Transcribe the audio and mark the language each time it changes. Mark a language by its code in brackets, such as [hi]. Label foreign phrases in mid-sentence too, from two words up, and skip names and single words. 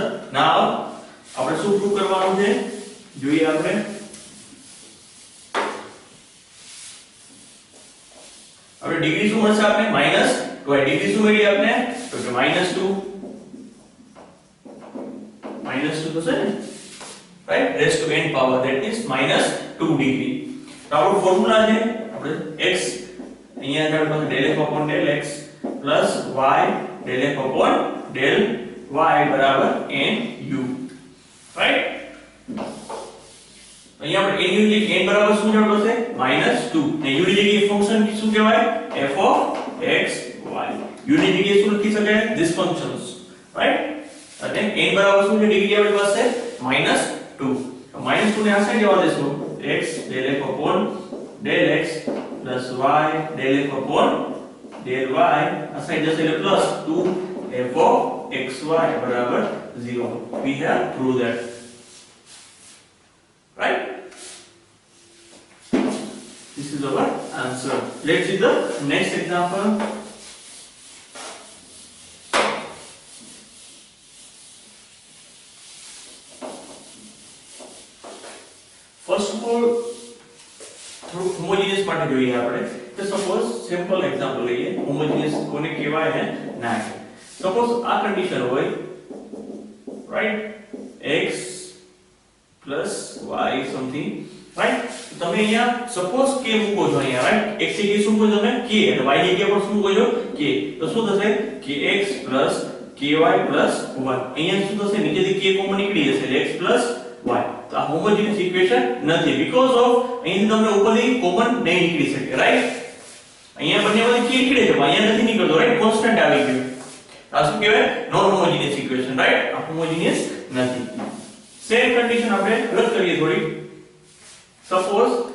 [gu] નાઉ આપણે શું પ્રૂવ કરવાનું છે જોઈએ આપણે, હવે ડિગ્રી શું મળશે આપણે -2, ડિગ્રી શું મળી આપણે તો કે -2 થશે ને, [en] right, raise to n power, that means -2 degree. [gu] તો આપણો ફોર્મ્યુલા છે આપણે x અહીંયા આગળ પાસે [en] del f upon del x plus y del f upon del y [gu] બરાબર nu, રાઈટ। અહીંયા આપણે nu ની જગ્યાએ n બરાબર શું જવાબ આવશે -2, ને u ની જગ્યાએ ફંક્શન શું કહેવાય [en] f of x y, [gu] u ની જગ્યાએ શું લખી શકાય [en] this functions, right. [gu] અને n બરાબર શું છે ડિગ્રી આપણી પાસે -2, તો -2 ને આ સાઈડ જવા દેશું, [en] x del f upon del x plus y del f upon del y, [gu] આ સાઈડ જશે એટલે +2 [en] f of xy [gu] બરાબર 0, [en] we have proved that, right? This is our answer. Let's see the next example. First of all [gu] થોડું હોમોજીનિયસ માટે જોઈએ આપણે, તો [en] suppose simple example [gu] લઈએ, હોમોજીનિયસ કોને કહેવાય ને ના કહેવાય। સપોઝ આ કન્ડિશન હોય, રાઈટ, [en] x plus y something, right? [gu] તમે અહીંયા સપોઝ k મૂકો છો અહીંયા રાઈટ x જગ્યાએ શું મૂકો તમે k અને y જગ્યાએ પર શું મૂકો છો k તો શું થશે kx ky 1 અહીંયા શું થશે નીચેથી k કોમન નીકળી જશે એટલે x y તો આ [en] homogeneous equation [gu] નથી [en] because of [gu] અહીં તમને ઉપરથી કોમન નહીં નીકળી શકે રાઈટ અહીંયા બંનેમાંથી k નીકળે છે પણ અહીંયા નથી નીકળતો [en] right constant [gu] આવી ગયો આ શું કહેવાય [en] non homogeneous equation right [gu] આ હોમોજીનિયસ નથી [en] same condition [gu] આપણે રદ કરીએ થોડી સપોઝ